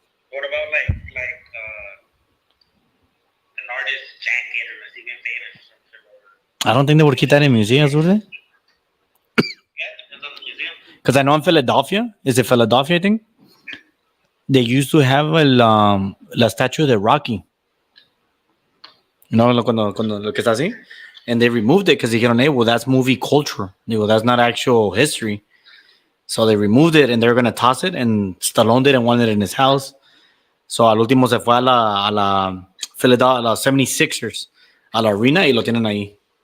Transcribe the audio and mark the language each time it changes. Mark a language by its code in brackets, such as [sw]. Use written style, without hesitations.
[en] What about like an artist's jacket or a even famous or something? I don't think they would keep that in museums, would they? Yeah, depends on the museum. Because I know in Philadelphia, is it Philadelphia, I think? They used to have la statue de Rocky. You know, [es] cuando lo que está así. [en] And they removed it because they [es] dijeron, [en] hey, well, that's movie culture. Well, that's not actual history. So they removed it and they're going to toss it. And Stallone didn't want it in his house. [es] So al último se fue a la Philadelphia, a la 76ers, a la arena y lo tienen ahí.